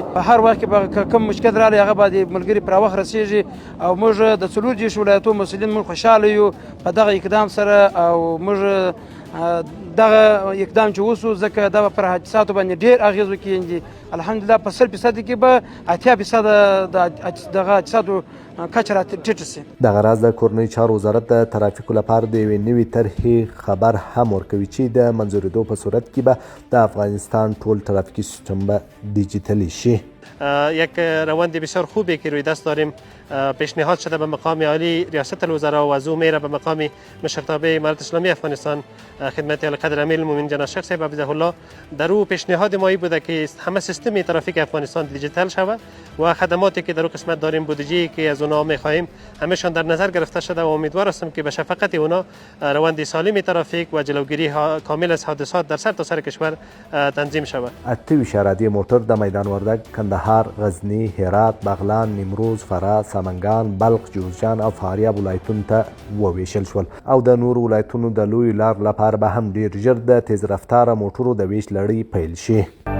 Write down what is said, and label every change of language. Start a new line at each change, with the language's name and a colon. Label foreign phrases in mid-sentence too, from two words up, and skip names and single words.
Pashto: په هر وخت کې به کوم مشکل راغلی هغه به د ملګري پر وخت رسېږي او موږ د 4 ولایتو مسؤلین موږ خوشحاله یو په دغه اقدام سره او موږ دغه اقدام چې وسو ځکه دا به پر حادثاتو باندې ډېر اغېز وکړي. الحمدلله په 100% کې به 80% د دغه حادثاتو کچه راټیټه سي. دغه راز د کورنیو چارو وزارت د ترافیکو لپاره د یوې نوې طرحې خبر هم ورکوي چې د منظورېدو په صورت کې به د افغانستان ټول ترافیکی سیستم به دیجیتالی شي.
Persian: یک روند بسیار خوبی که روی دست داریم پیشنهاد شده به مقام عالی ریاست الوزراء و از او میره به مقام مشرتابه امارت اسلامی افغانستان خدمت القدر امیر المؤمنین جناب شیخ صاحب حفظه الله. در او پیشنهاد ما بوده که همه سیستم ترافیک افغانستان دیجیتال شود و خدماتی که در او قسمت داریم بودجه‌ای که از اونها می‌خواهیم همه‌شان در نظر گرفته شده و امیدوار هستم که به شفقت اونا روند سالم ترافیک و جلوگیری کامل از حادثات در سرتاسر کشور تنظیم شود.
Pashto: 28 رادیو موټر د میدان وردګ، کندهار، غزنی، هرات، بغلان، نیمروز، فراه، سمنګان، بلخ، جوزجان او فاریاب ولایتونو ته وویشل شول او د نورو ولایتونو د لویو لارو لپاره به هم ډیر ژر د تیز رفتاره موټرو د ویش لړۍ پیل شي.